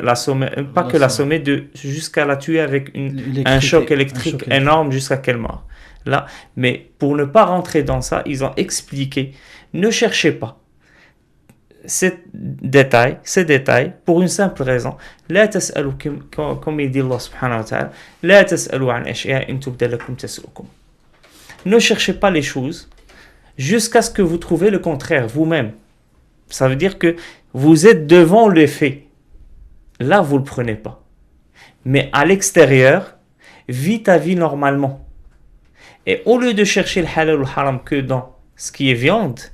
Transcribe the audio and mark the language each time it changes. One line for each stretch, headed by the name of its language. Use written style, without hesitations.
French: l'assommer, pas que l'assommer, jusqu'à la tuer avec un choc électrique énorme jusqu'à qu'elle meure. Là, mais pour ne pas rentrer dans ça, ils ont expliqué, ne cherchez pas ces détails pour une simple raison.
Arabic: لا تسألوا comme il dit Allah subhanahu wa ta'ala, لا تسألوا عن أشياء إن تبد لكم تسؤكم.
French: Ne cherchez pas les choses jusqu'à ce que vous trouvez le contraire vous-même. Ça veut dire que vous êtes devant les faits. Là, vous ne le prenez pas. Mais à l'extérieur, vis ta vie normalement. Et au lieu de chercher le halal ou le haram que dans ce qui est viande,